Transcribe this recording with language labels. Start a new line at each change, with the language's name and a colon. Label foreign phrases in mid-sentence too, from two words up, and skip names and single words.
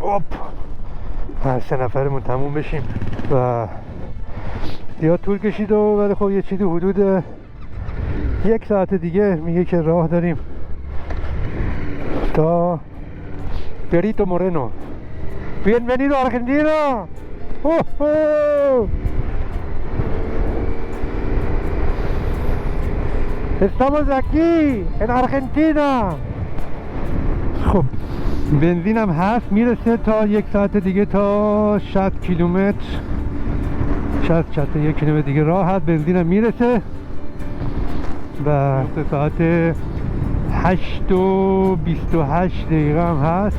Persian: 3 نفرمون تموم بشیم و زیاد طول کشید ولی خب یه چیزی حدود 1 ساعت دیگه میگه که راه داریم تا پریتو مورنو.
Spanish: Bienvenido a Argentina. Estamos aquí en Argentina.
Persian: خب بنزینم هست، میرسه تا 1 ساعت دیگه تا 60 کیلومتر 61 کیلومتر دیگه راه هست. بنزینم میرسه و ساعت 8 و 28 دقیقه هم هست.